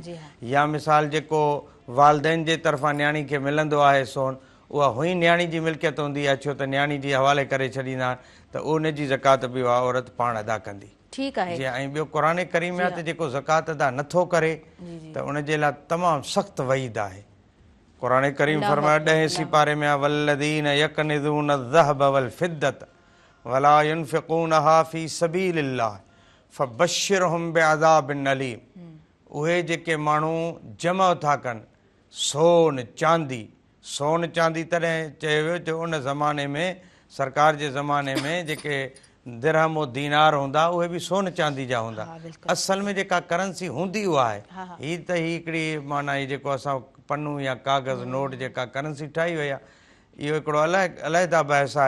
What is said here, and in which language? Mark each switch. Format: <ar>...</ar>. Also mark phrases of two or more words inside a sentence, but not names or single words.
<sd>या मिसाल जेको वालदेन जे तरफ़ां न्याणी खे मिलंदो आहे सोन, उहा हुई न्याणी जी मिल्कियत हूंदी आहे, छो त न्याणी जी हवाले करे छॾींदा आहिनि, त उनजी ज़कात बि उहा औरत पाण अदा कंदी। ठीकु आहे। जी, ऐं ॿियो क़ुर करीम आहे त जेको ज़कात अदा नथो करे त उनजे लाइ तमामु सख़्तु वईद आहे। क़ुर करीम फरमायो 10 सिपारे में आहे,</sd> <ar>والذين يكنزون الذهب والفضة ولا ينفقونها في سبيل الله فبشرهم بعذاب أليم.</ar> <sd>उहे जेके माण्हू जमा था कनि सोन चांदी, सोन चांदी तॾहिं चयो वियो जो उन ज़माने में, सरकार जे ज़माने में जेके दिरहम और दीनार हूंदा उहे बि सोन चांदी जा हूंदा। असल में जेका करंसी हूंदी उहा आहे। हीअ त हिकिड़ी माना हीअ जेको असां पन्नू या कागज़ नोट जेका करंसी ठाही वई आहे, इहो हिकिड़ो अलहदा बहस आहे।</sd>